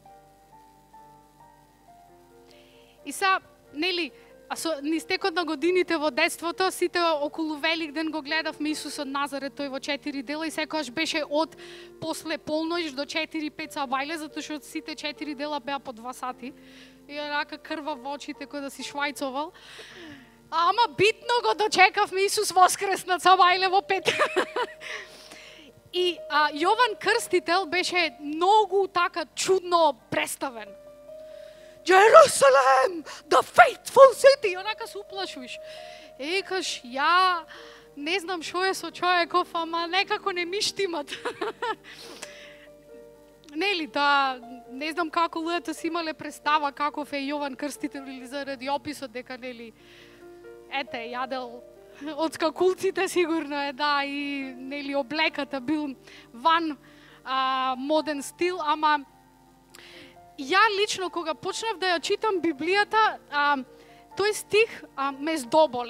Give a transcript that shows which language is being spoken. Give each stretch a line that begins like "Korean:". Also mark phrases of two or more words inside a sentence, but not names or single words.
Macedonian: И са, нели, низ текот на годините во детството, сите околу Великден го гледавме Исус од Назарет, тој во 4 дела, и секогаш беше од после полноќ до 4-5 сабајле, затоа што сите 4 дела беа по 2 сати. И рака крва во очите кој да си швајцовал. Ама битно го дочекавме Исус воскреснат сабајле во 5. И Јован Крстител беше многу така чудно представен.
English: Jerusalem, the faithful city.
Macedonian: Онака се уплашуваш. Екаш, ја не знам шо е со човеков, ама некако не ми штимат. Нели, не знам како луѓето си имале представа каков е Јован Крстител или заради описот дека, нели, јадел од скакулците сигурно е, да, и, нели, облеката бил ван моден стил, ама ја лично, кога почнав да ја читам Библијата, тој стих ме здоболе.